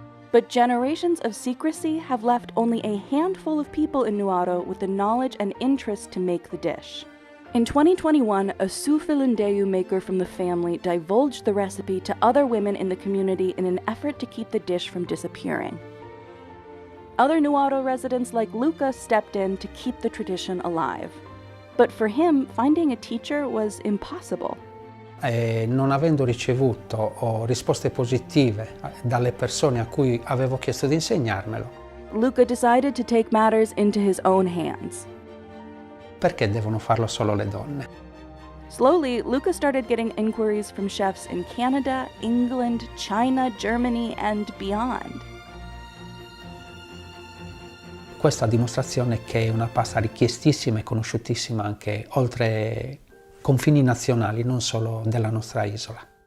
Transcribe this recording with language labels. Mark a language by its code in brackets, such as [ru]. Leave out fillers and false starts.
[en] But generations of secrecy have left only a handful of people in Nuado with the knowledge and interest to make the dish. In 2021, a su filindeyu maker from the family divulged the recipe to other women in the community in an effort to keep the dish from disappearing. Other Nuado residents like Luca stepped in to keep the tradition alive. But for him, finding a teacher was impossible. [it] Non avendo ricevuto risposte positive dalle persone a cui avevo chiesto di insegnarmelo. [en] Luca decided to take matters into his own hands. [it] Perché devono farlo solo le donne? [en] Slowly, Luca started getting inquiries from chefs in Canada, England, China, Germany, and beyond. [it] Questa dimostrazione che è una pasta richiestissima e conosciutissima anche oltre confini nazionali, non solo della nostra isola.